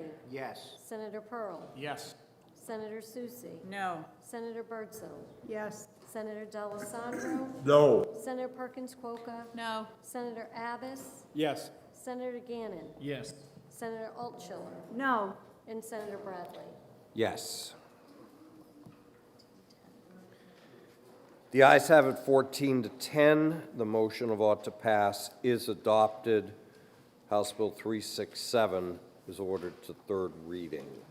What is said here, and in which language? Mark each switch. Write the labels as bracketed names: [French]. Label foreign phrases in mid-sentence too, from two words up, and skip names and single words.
[English] Yes. Senator Pearl? Yes. Senator Susie? No. Senator Birdsell? Yes. Senator D'Alessandro? No. Senator Perkins Quokka? No. Senator Abbas? Yes. Senator Gannon? Yes. Senator Altshuler? No. And Senator Bradley? Yes. The ayes have it 14 to 10. The motion of ought to pass is adopted. House Bill 367 is ordered to third reading.